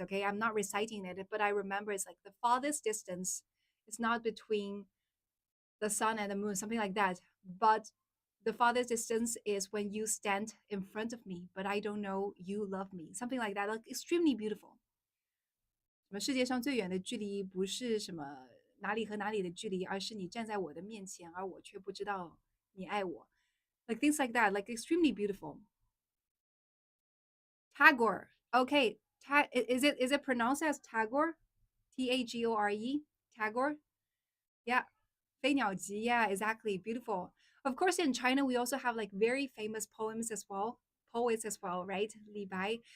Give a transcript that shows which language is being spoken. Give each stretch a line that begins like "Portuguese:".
English: Okay, I'm not reciting it, but I remember it's like the farthest distance is not between the sun and the moon, something like that. But the farthest distance is when you stand in front of me, but I don't know you love me, something like that. Like extremely beautiful.
Chinese: 什么世界上最远的距离不是什么哪里和哪里的距离，而是你站在我的面前，而我却不知道你爱我。
English: Like things like that, like extremely beautiful. Tagore. Okay, is it pronounced as Tagore? Tagore? Tagore? Yeah. 飞鸟集, yeah, exactly. Beautiful. Of course, in China, we also have like very famous poems as well, poets as well, right? Li Bai.